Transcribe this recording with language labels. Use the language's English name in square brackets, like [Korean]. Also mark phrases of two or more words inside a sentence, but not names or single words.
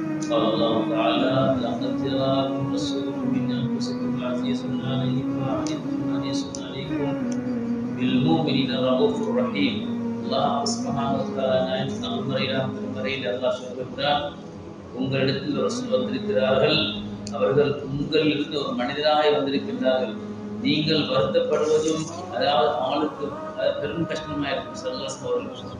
[Arabic] قال الله تعالى لقد جاءكم رسول من انفسكم عزيز عليه ما عنتم حريص عليكم بالمؤمنين رؤوف رحيم. [Tamil] அல்லாஹ் [Arabic] سبحانه وتعالى [Tamil] திருமறையில் அல்லாஹ் சொல்கிறார், உங்களிடத்தில் ரசூல் வந்திருக்கிறார்கள், அவர்கள் உங்களிலிருந்து ஒரு மனிதராக வந்திருக்கின்றார்கள், நீங்கள் வருத்தப்படுவதும் அதாவது அவனுக்கு பெரும் கஷ்டமாக இருக்கும் [Arabic] صلى الله عليه وسلم.